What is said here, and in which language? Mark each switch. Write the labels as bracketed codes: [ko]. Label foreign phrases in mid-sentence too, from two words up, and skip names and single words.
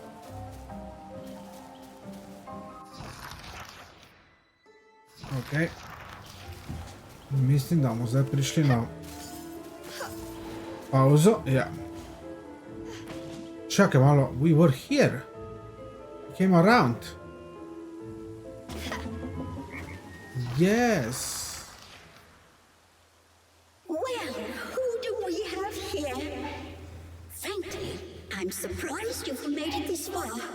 [sl] Okay. Mislim, da bomo zdaj prišli na pauzo. Ja. Čakaj malo. [en] We were here. We came around. Yes. Well, who do we have here? Frankly, I'm surprised you've made it this far.